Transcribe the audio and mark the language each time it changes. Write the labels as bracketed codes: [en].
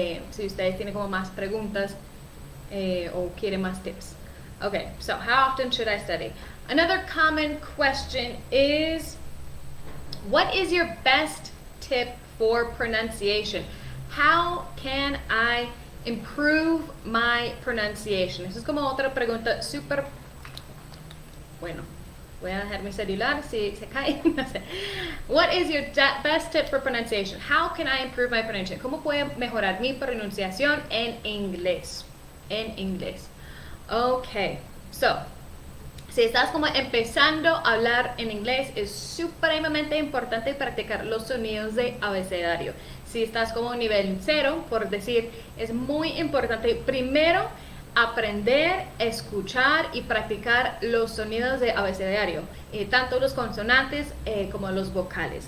[es] Si ustedes tienen como más preguntas o quieren más tips. [en] Okay, so how often should I study? Another common question is, what is your best tip for pronunciation? How can I improve my pronunciation? [es] Eso es como otra pregunta súper... Bueno, voy a dejar mi celular si se cae. No sé. [en] What is your best tip for pronunciation? How can I improve my pronunciation? [es] ¿Cómo puedo mejorar mi pronunciación en inglés? En inglés. Okay, so, si estás como empezando a hablar en inglés, es supremamente importante practicar los sonidos de abecedario. Si estás como nivel 0, por decir, es muy importante primero aprender, escuchar y practicar los sonidos de abecedario, tanto los consonantes como los vocales.